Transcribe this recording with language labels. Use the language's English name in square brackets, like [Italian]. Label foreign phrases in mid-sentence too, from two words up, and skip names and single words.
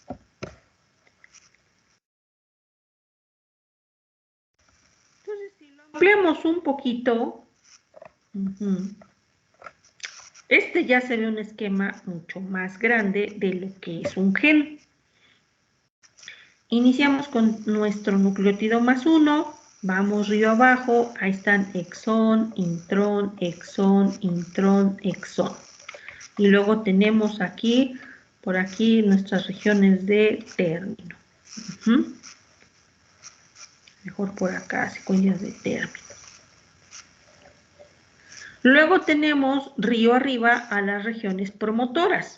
[Spanish] Entonces, si lo ampliamos un poquito, este ya se ve un esquema mucho más grande de lo que es un gen. Iniciamos con nuestro nucleótido más 1, vamos río abajo, ahí están exón, intrón, exón, intrón, exón. Y luego tenemos aquí, por aquí, nuestras regiones de término. Mejor por acá, secuencias de término. Luego tenemos río arriba a las regiones promotoras.